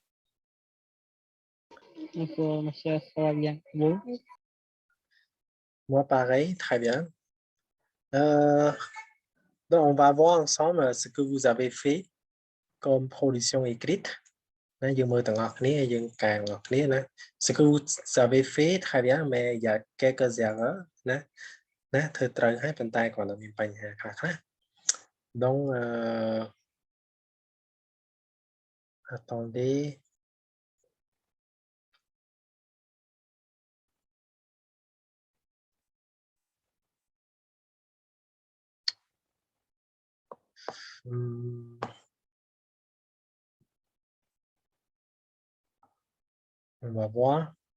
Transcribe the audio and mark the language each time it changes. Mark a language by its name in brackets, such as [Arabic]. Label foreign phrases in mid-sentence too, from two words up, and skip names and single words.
[French] Bonjour, monsieur, ça va bien? Vous? Moi, pareil, très bien. Euh, donc, on va voir ensemble ce que vous avez fait comme production écrite. Hein, je me tengo [Khmer] គ្នាយើងកែទាំងអស់គ្នាណា [French] Ce que vous avez fait très bien mais il y a quelques erreurs [Khmer] ណាធ្វើត្រូវហើយប៉ុន្តែគ្រាន់តែមានបញ្ហាខ្លះៗ [French] Donc attendez. Hmm, on va voir.